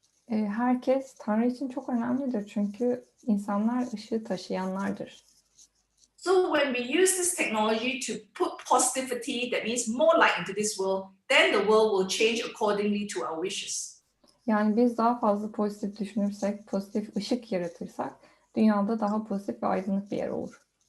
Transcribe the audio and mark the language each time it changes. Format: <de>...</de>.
<tr>Herkes Tanrı için çok önemlidir çünkü insanlar ışığı taşıyanlardır.</tr> <en>So when we use this technology to put positivity, that means more light into this world, then the world will change accordingly to our wishes.</en> <tr>Yani biz daha fazla pozitif düşünürsek, pozitif ışık yaratırsak, dünyada daha pozitif ve aydınlık bir yer olur.</tr>